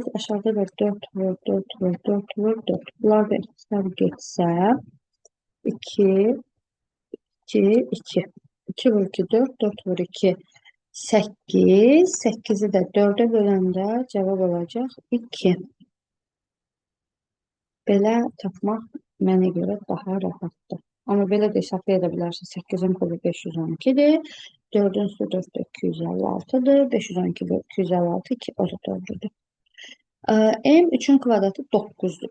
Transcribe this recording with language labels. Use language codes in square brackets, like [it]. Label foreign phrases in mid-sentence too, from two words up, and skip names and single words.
[az] Aşağıda da 4 vur 4 vur 4 vur 4. [tr] Bunlar da ikisinden geçse 2 2 2. [az] 2 vur 2 4 4 vur 2 8. [tr] 8'i de 4'e bölende cevap olacak 2. [az] Belə tapmaq mənə görə daha rahatdır. Amma belə də hesablaya da bilərsən. 8'in kubu 512'dir. 4'ün üstü 4 256'dır. 512 bölü 256 2. O da doğrudur. M 3'ün kvadratı 9'dur.